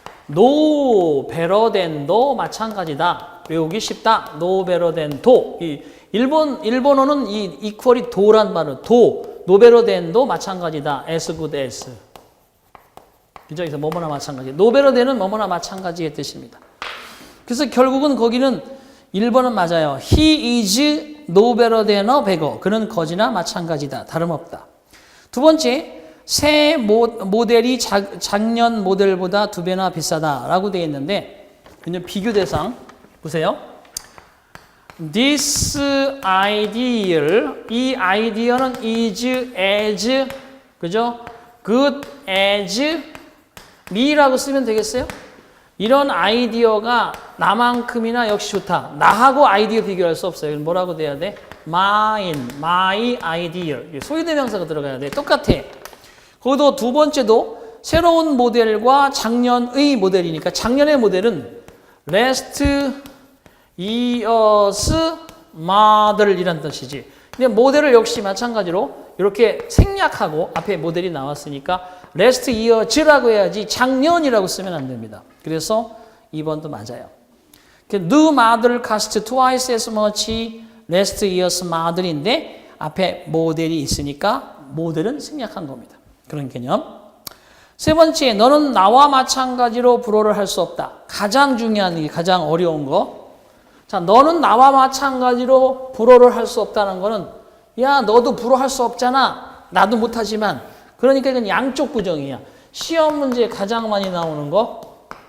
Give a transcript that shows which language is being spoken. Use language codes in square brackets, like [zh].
[ko] no better than도 마찬가지다. 외우기 쉽다. no better than 도. 일본어는 이 equal이 도란 말은 도. no better than도 마찬가지다. as good as. 그죠? 그래서 뭐뭐나 마찬가지. no better than은 뭐뭐나 마찬가지의 뜻입니다. 그래서 결국은 거기는 1번은 맞아요. [en] He is no better than a beggar. [ko] 그는 거지나 마찬가지다. 다름없다. 두 번째, 새 모델이 작년 모델보다 2배나 비싸다라고 되어 있는데 그냥 비교 대상 보세요. [en] This ideal, 이 아이디어는 is as, 그죠? good as me라고 쓰면 되겠어요? [ko] 이런 아이디어가 나만큼이나 역시 좋다. 나하고 아이디어 비교할 수 없어요. 뭐라고 돼야 돼? my idea. 소유대명사가 들어가야 돼. 똑같아. 거기도 두 번째도 새로운 모델과 작년의 모델이니까 작년의 모델은 last year's model이란 뜻이지. 근데 모델을 역시 마찬가지로 이렇게 생략하고 앞에 모델이 나왔으니까 last year's라고 해야지 작년이라고 쓰면 안 됩니다. 그래서 2번도 맞아요. [en] new model cost twice as much last year's model인데 [ko] 앞에 모델이 있으니까 모델은 생략한 겁니다. 그런 개념. 세 번째, 너는 나와 마찬가지로 불어를 할 수 없다. 가장 중요한 게 가장 어려운 거. 자, 너는 나와 마찬가지로 불어를 할 수 없다는 거는 야, 너도 불어 할 수 없잖아. 나도 못하지만. 그러니까 이건 양쪽 부정이야. 시험 문제에 가장 많이 나오는 거.